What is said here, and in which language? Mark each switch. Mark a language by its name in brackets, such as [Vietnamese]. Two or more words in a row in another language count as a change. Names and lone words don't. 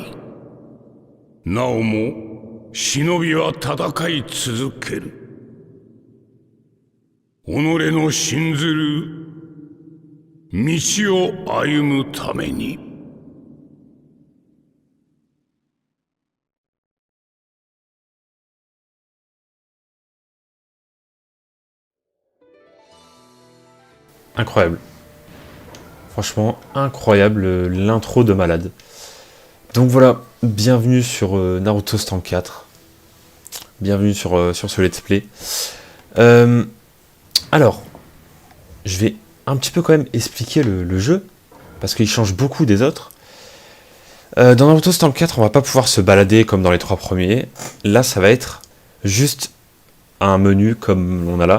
[Japanese] なおも忍びは戦い続ける。己の信ずる道を歩むために。 [French] Incroyable. Franchement, incroyable l'intro de malade. Donc voilà, bienvenue sur Naruto Storm 4. bienvenue sur ce [English] let's play. [French] Alors, je vais un petit peu quand même expliquer le jeu, parce qu'il change beaucoup des autres. Dans Naruto Storm 4, on va pas pouvoir se balader comme dans les 3 premiers. Là, ça va être juste un menu comme on a là.